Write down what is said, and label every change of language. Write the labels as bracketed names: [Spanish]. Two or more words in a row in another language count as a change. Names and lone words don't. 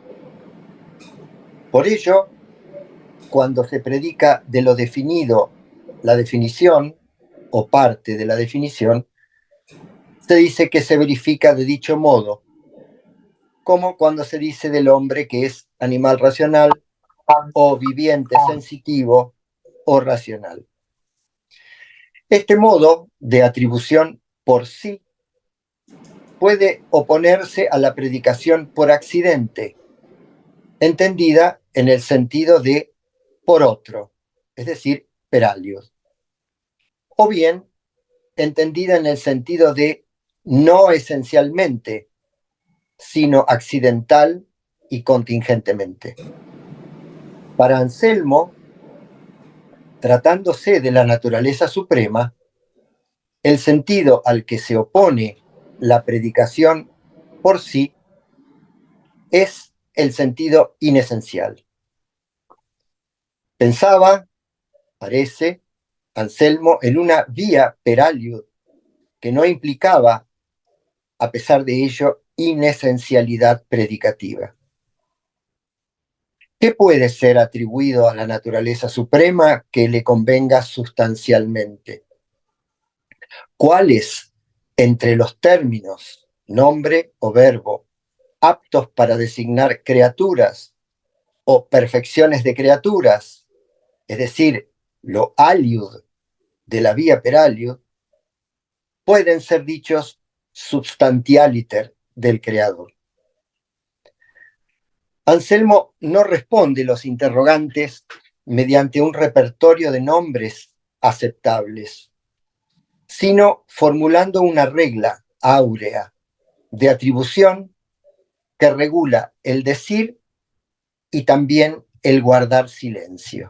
[Spanish] Por ello, cuando se predica de lo definido, la definición o parte de la definición, se dice que se verifica de dicho modo, como cuando se dice del hombre que es animal racional o viviente sensitivo o racional. Este modo de atribución por sí puede oponerse a la predicación por accidente, entendida en el sentido de por otro, es decir, [Latin] per alios, [Spanish] o bien entendida en el sentido de no esencialmente, sino accidental y contingentemente. Para Anselmo, tratándose de la naturaleza suprema, el sentido al que se opone la predicación por sí es el sentido inesencial. Pensaba, parece, Anselmo en una vía [Latin] per aliud [Spanish] que no implicaba, a pesar de ello, inesencialidad predicativa. ¿Qué puede ser atribuido a la naturaleza suprema que le convenga sustancialmente? ¿Cuáles entre los términos nombre o verbo aptos para designar criaturas o perfecciones de criaturas, es decir, lo aliud de la vía [Latin] per aliud, [Spanish] pueden ser dichos substantialiter del creador? Anselmo no responde los interrogantes mediante un repertorio de nombres aceptables, sino formulando una regla áurea de atribución que regula el decir y también el guardar silencio.